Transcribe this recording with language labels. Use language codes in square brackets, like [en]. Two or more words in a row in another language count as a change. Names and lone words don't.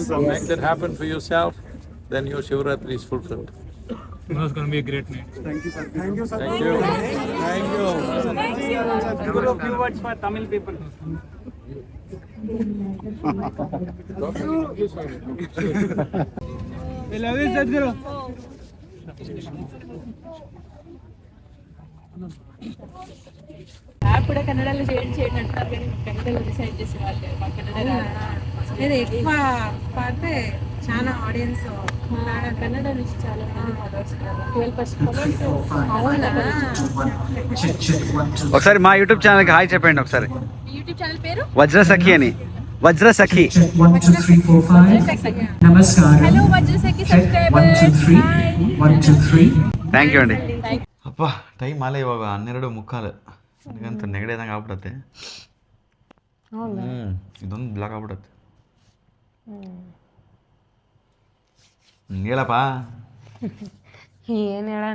[en] Make that happen for yourself, then your Shivratri is fulfilled. Tomorrow's going to be a great night. Thank you. Thank you. Guru, few words for Tamil people. We love you, Sadhguru. [te] యాప్ కూడా కన్నడలో చేయండి అంటున్నారు కానీ కన్నడలో డిసైడ్ చేసే వాళ్ళు మా కన్నడ ఇది ఎక్కువ పాడితే చాలా ఆడియన్స్ కన్నడ నుంచి చాలా మంది ఫాలోవర్స్ 12% ఒకసారి మా యూట్యూబ్ ఛానల్కి హాయ్ చెప్పండి ఒకసారి. యూట్యూబ్ ఛానల్ పేరు వజ్రసఖి అని. వజ్రసఖి. [en] hello Vajrasakhi subscribers thank you ಅಂడి. [kn] ಅಪ್ಪ ಟೈಮ್ ಆಲೆ ಇವಾಗ 12:15 ನನಗಂತೂ ನೆಗಡಿದಂಗೆ ಆಗ್ಬಿಡತ್ತೆ. ಇದೊಂದು ಬ್ಲಾಕ್ ಆಗ್ಬಿಡತ್ತೆ. ಹೇಳಪ್ಪ. ಏನು ಹೇಳೋಣ,